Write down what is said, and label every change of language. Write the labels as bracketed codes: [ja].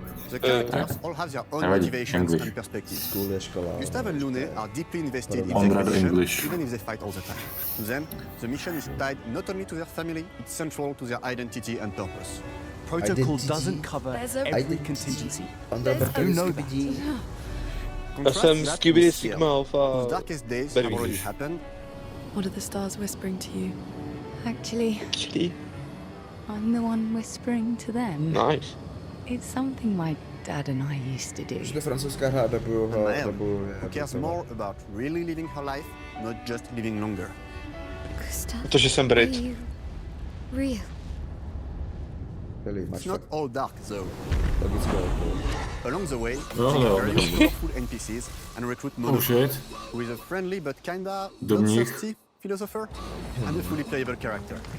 [en] The characters all have their own motivations and perspectives. Gustav and Lune are deeply invested in their mission, even if they fight all the time. To them, the mission is tied not only to their family, it's central to their identity and purpose. Protocol doesn't cover every contingency. You know that. [cs] Já jsem Skibidi Sigma Alpha. [en] The darkest days have already happened. What are the stars whispering to you? Actually, I'm the one whispering to them. Nice. It's something my dad and I used to do. [cs] Že to francouzská hra nebo [en] who cares more about really living her life, not just living longer. [cs] Protože jsem Brit. [en] Real. It's not all dark though. Along the way, you see very powerful NPCs and recruit Novej, who is a friendly but kinda bloodthirsty philosopher and a fully playable character.